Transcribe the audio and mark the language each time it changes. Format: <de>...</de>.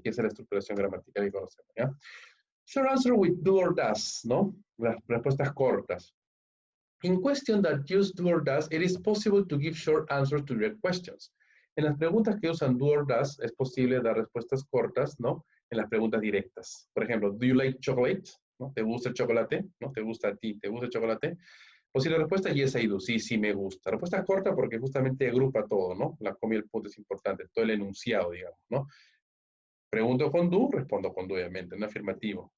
<es>Y esa es la estructuración gramatical que conocemos, ¿ya?</es> <en>Short answer with do or does, ¿no?</en> <es>Las respuestas cortas.</es> <en>In question that use do or does, it is possible to give short answers to direct questions.</en> <es>En las preguntas que usan do or does, es posible dar respuestas cortas, ¿no? En las preguntas directas. Por ejemplo,</es> <en>do you like chocolate?</en> <es>¿no? ¿Te gusta el chocolate? ¿No? ¿Te gusta a ti? ¿Te gusta el chocolate? Pues si la respuesta es</es> <en>yes, I do.</en> <es>Sí, sí me gusta. La respuesta corta porque justamente agrupa todo, ¿no? La coma y el punto es importante, todo el enunciado, digamos, ¿no? Pregunto con do, respondo con do, obviamente, no afirmativo.</es>